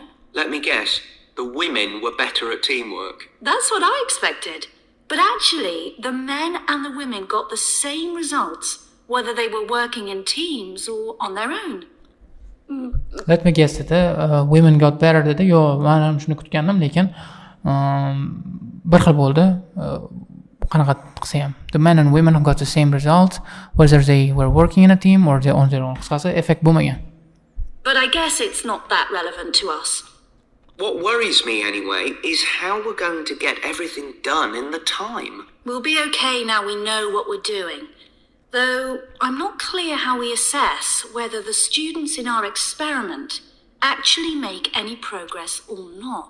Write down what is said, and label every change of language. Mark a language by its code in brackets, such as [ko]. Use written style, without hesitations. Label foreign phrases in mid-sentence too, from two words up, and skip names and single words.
[en] Let me guess, the women were better at teamwork. That's what I expected. But actually, the men and the women got the same results, whether they were working in teams or on their own. Let me guess dedi. Women got better dedi. [uz] Yo, men ham shuni kutgandim, lekin bir xil bo'ldi. Qanaqa qilsa ham. [en] The men and women got the same result whether they were working in a team or they on their own. [uz] Qisqasi effect bo'lmagan. [en] But I guess it's not that relevant to us. What worries me anyway is how we're going to get everything done in the time. We'll be okay now we know what we're doing. Though I'm not clear how we assess whether the students in our experiment actually make any progress or not.